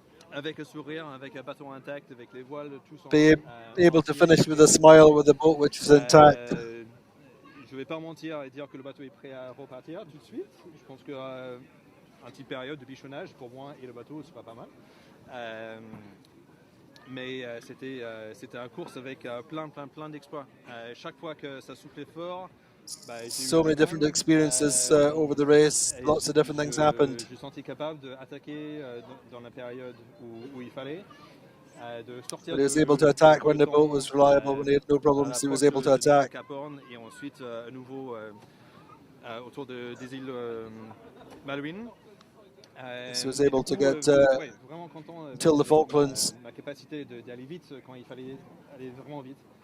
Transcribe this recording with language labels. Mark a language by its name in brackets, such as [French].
[French] Avec le sourire, avec un bateau intact, avec les voiles, tout sont... [English] Be able to finish with a smile with the boat which is intact. [French] Je ne vais pas mentir et dire que le bateau est prêt à repartir tout de suite. Je pense qu'une petite période de bichonnage pour moi et le bateau, ce sera pas mal. Mais c'était un course avec plein d'exploits. Chaque fois que ça soufflait fort, [English] so many different experiences over the race, lots of different things happened. [French] Je me suis senti capable d'attaquer dans la période où il fallait. [English] But he was able to attack when the boat was reliable, when he had no problems, he was able to attack. [French] Et ensuite à nouveau autour des îles Malouines. [English] So he was able to get till the Falklands. [French] Ma capacité d'aller vite quand il fallait aller vraiment vite.